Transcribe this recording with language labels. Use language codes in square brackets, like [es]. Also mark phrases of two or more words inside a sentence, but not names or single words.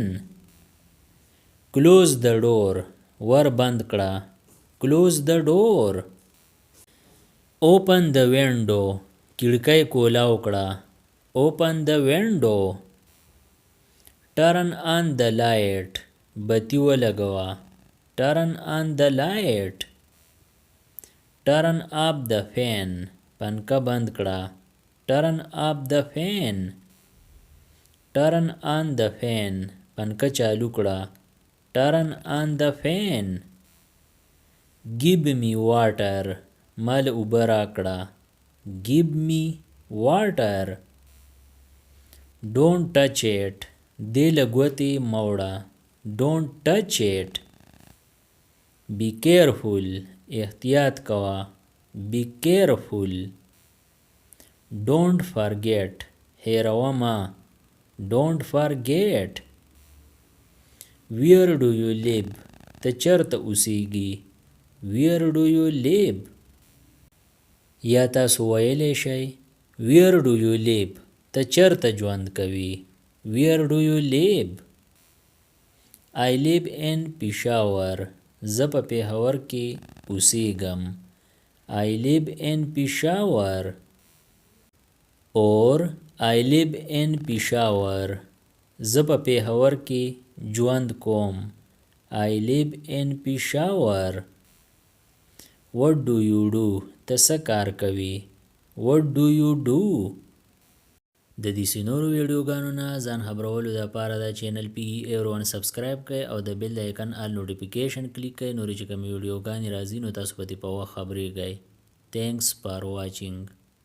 [en] Close the door. [ps] ور بند کړه. [en] Close the door. Open the window. [ps] کړکۍ کولاو کړه. [en] Open the window. Turn on the light. [ps] بتی ولګوه. [en] Turn on the light. Turn off the fan. [ps] پنکه بند کړه. [en] Turn off the fan. Turn on the fan. [ps] پنکه چالو کړه. [en] Turn on the fan. Give me water. [ps] مال اوبه راکړه. [en] Give me water. Don't touch it. [ps] دې له ګوتې مه وړه. [en] Don't touch it. Be careful. [ps] احتیاط کوه. [en] Be careful. Don't forget. [ps] هېروه مه. [en] Don't forget. Where do you live? [ps] ته چېرته اوسیږي؟ [en] Where do you live? [ps] یا تاسو ویلی شئ [en] Where do you live? [ps] ته چېرته ژوند کوې؟ [en] Where do you live? I live in Peshawar. [ps] زه په پېښور کې اوسیږم. [en] I live in Peshawar or I live in Peshawar. [ps] زه په پېښور کې ژوند کوم. [en] I live in Peshawar. What do you do? [ps] ته څه کار کوي؟ [en] What do you do? [ps] د دې نورو ویډیوګانو نه ځان خبرولو دپاره دا چینل PE سبسکرایب کړئ او د بیل د آیکن [en] all notification [ps] کلیک کړئ. نورې چې کومې ویډیوګانې راځي نو تاسو په دې په وخت خبرېږئ. [en] Thanks for watching.